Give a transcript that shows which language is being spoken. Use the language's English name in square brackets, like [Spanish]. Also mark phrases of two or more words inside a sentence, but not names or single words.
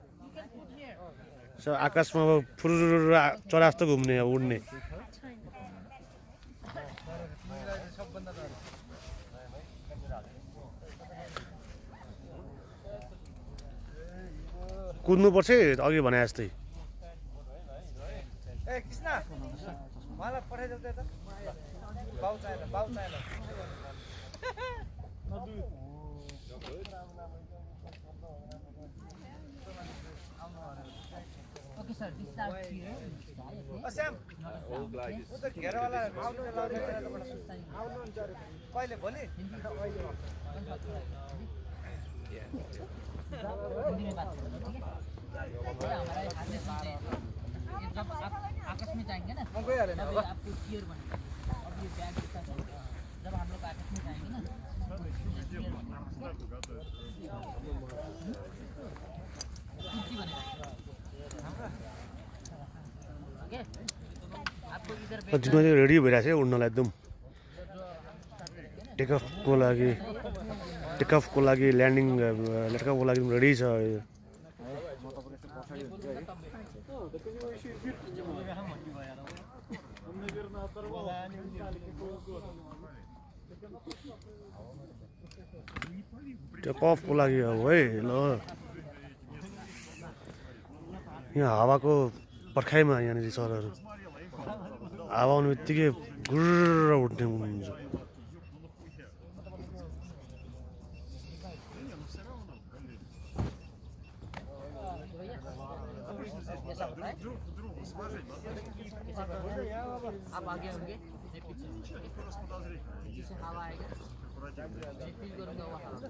[Nepali] आकाशमा अब फुरुरु चरा जस्तो घुम्ने उड्ने। कुद्नुपर्छ अघि भने जस्तै। [English] Okay, sir. This starts here. Sam. [Hindi] हिंदी में बात करें, ठीक है? हमारा जब आप आकाश में जाएंगे ना, तब आपको क्लियर बनेगा। अब ये बैग इसका जब हम लोग आकाश में जाएंगे ना, कुर्सी बनेगा। ओके? आपको इधर [Nepali] जिम्मा चाहिँ रेडी भइरहेको छ उड्नलाई एकदम। टेकअफको लागि ल्यान्डिङको लागि रेडी छ। टेकअफको लागि अब है ल यहाँ हावाको पर्खाइमा यहाँनिर सरहरू हावा आउने बित्तिकै गुर्र उठ्ने हुन्छ। [Hindi] आप आगे होंगे, मैं पीछे पीछे हवा आएगा, मैं फील करूँगा वो हवा।